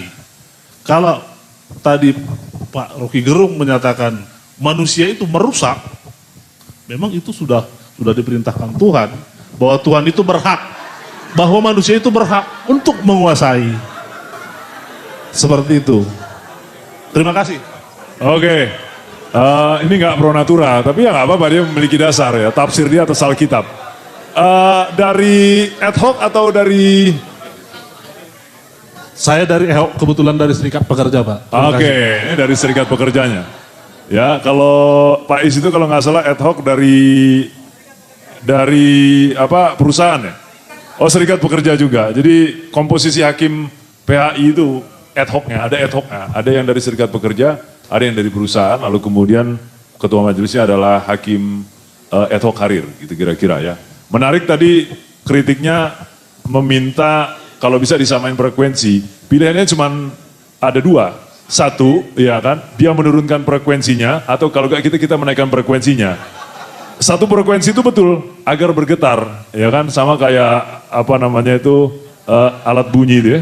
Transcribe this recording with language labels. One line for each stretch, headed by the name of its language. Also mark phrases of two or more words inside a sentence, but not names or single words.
Indonesian: Kalau tadi Pak Rocky Gerung menyatakan manusia itu merusak, memang itu sudah diperintahkan Tuhan, bahwa Tuhan itu berhak, bahwa manusia itu berhak untuk menguasai. Seperti itu. Terima kasih. Oke. Ini nggak
Latin: pro natura,
Indonesian: tapi ya nggak apa-apa, dia memiliki dasar ya, tafsir dia atas Alkitab. Dari
Latin: ad hoc
Indonesian: atau dari... Saya dari kebetulan dari Serikat Pekerja, Pak. Oke, ini dari Serikat Pekerjanya. Ya, kalau Pak Is itu kalau nggak salah
Latin: ad hoc
Indonesian: dari apa perusahaan ya? Oh, Serikat Pekerja juga. Jadi komposisi hakim PHI itu
Latin: ad hocnya,
Indonesian: ada
Latin: ad hocnya,
Indonesian: ada yang dari Serikat Pekerja, ada yang dari perusahaan, lalu kemudian ketua majelisnya adalah hakim
Latin: ad hoc
Indonesian: karir, gitu kira-kira ya. Menarik tadi kritiknya meminta kalau bisa disamain frekuensi, pilihannya cuma ada dua. Satu, ya kan, dia menurunkan frekuensinya, atau kalau nggak kita menaikkan frekuensinya. Satu frekuensi itu betul, agar bergetar, ya kan, sama kayak apa namanya itu alat bunyi itu ya.